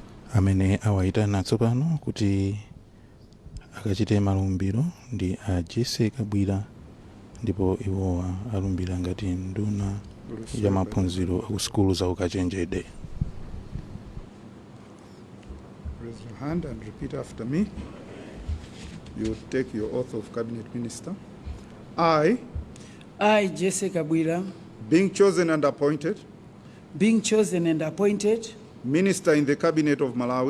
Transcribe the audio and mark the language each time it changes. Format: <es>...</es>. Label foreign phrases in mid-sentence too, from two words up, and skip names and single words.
<ny>amene awayitana tsopano kuti akachite malumbiro ndi a Jesse Kabwira, ndipo iwowa alumbira ngati nduna ya maphunziro ku sukulu za ukachenjede.</ny> <en>Raise your hand and repeat after me. You take your oath of cabinet minister. I, Jesse Kabwira, being chosen and appointed minister in the cabinet of Malawi,</en>